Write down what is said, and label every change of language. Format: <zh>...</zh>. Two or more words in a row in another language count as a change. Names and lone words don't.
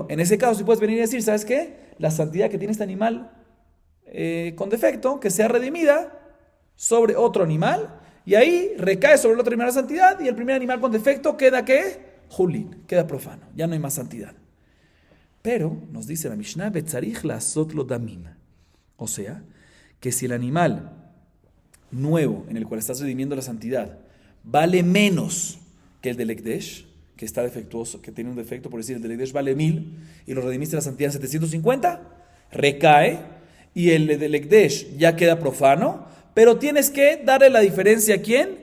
<es>En ese caso, si puedes venir y decir, ¿sabes qué? La santidad que tiene este animal con defecto, que sea redimida sobre otro animal, y ahí recae sobre el otro animal la santidad, y el primer animal con defecto queda, ¿qué? Julín, queda profano, ya no hay más santidad. Pero, nos dice la Mishnah,</es> <he>בצריך לעשות לו דמים.</he> <es>O sea, que si el animal nuevo, en el cual estás redimiendo la santidad, vale menos que el del Ekdesh, que está defectuoso, que tiene un defecto, por decir, el del Ekdesh vale 1000 y lo redimiste la santidad en 750, recae, y el del Ekdesh ya queda profano, pero tienes que darle la diferencia ¿a quién?</es>